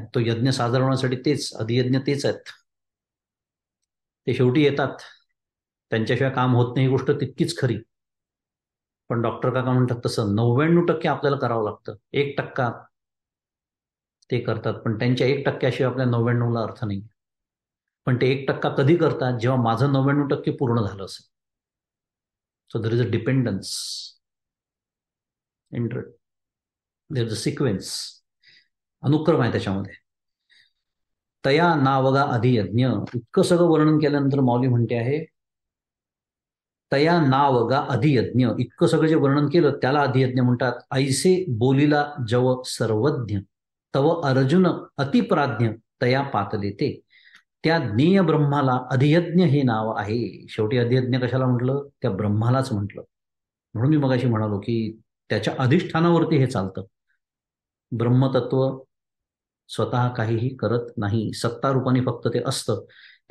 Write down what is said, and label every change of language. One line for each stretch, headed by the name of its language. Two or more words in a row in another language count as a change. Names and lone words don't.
Marathi: तो यज्ञ सादर होण्यासाठी तेच अधियज्ञ तेच आहेत. ते शेवटी येतात, त्यांच्याशिवाय काम होत नाही ही गोष्ट तितकीच खरी. पण डॉक्टर काका म्हणतात तसं 99% आपल्याला करावं लागतं. 1% ते करतात, पण त्यांच्या 1%शिवाय आपल्या 99ला अर्थ नाही. पण ते 1% कधी करतात? जेव्हा माझं 99% पूर्ण झालं असेल.
English: so there is a dependence there is a sequence,
Marathi: अनुक्रम आहे त्याच्यामध्ये. तया नावगा अधियज्ञ, इतकं सगळं वर्णन केल्यानंतर माऊली म्हणते आहे तया नावगा अधियज्ञ. इतकं सगळं जे वर्णन केलं त्याला अधियज्ञ म्हणतात. ऐसे बोलीला जव सर्वज्ञ तव अर्जुन अतिप्राज्ञ तया पातले ते. त्या ज्ञेय ब्रह्माला अधियज्ञ हे नाव आहे. शेवटी अधियज्ञ कशाला म्हटलं? त्या ब्रह्मालाच म्हटलं. म्हणून मी मगाशी म्हणालो की त्याच्या अधिष्ठानावरती हे चालतं. ब्रह्मतत्व स्वतः काहीही करत नाही, सत्ता रूपाने फक्त ते असतं.